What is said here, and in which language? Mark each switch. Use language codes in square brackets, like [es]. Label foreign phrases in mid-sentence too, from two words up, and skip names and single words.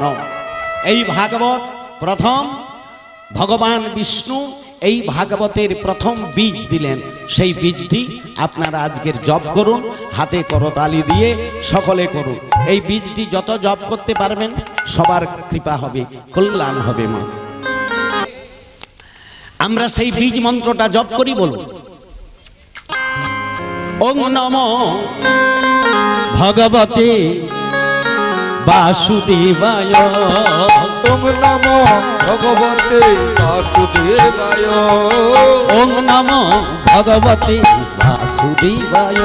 [bn] এই ভাগবত প্রথম ভগবান বিষ্ণু এই ভাগবতের প্রথম বীজ দিলেন। সেই বীজটি আপনারা আজকের জপ করুন, হাতে করতালি দিয়ে সকলে করুন। এই বীজটি যত জপ করতে পারবেন সবার কৃপা হবে, কল্যাণ হবে। মা আমরা সেই বীজ মন্ত্রটা জপ করি, বলুন [sa] ওং নমো ভগবতে বাসুদেবায়, ওম নমো ভগবতে বাসুদেবায়, ওং নমো ভগবতে বাসুদেবায়,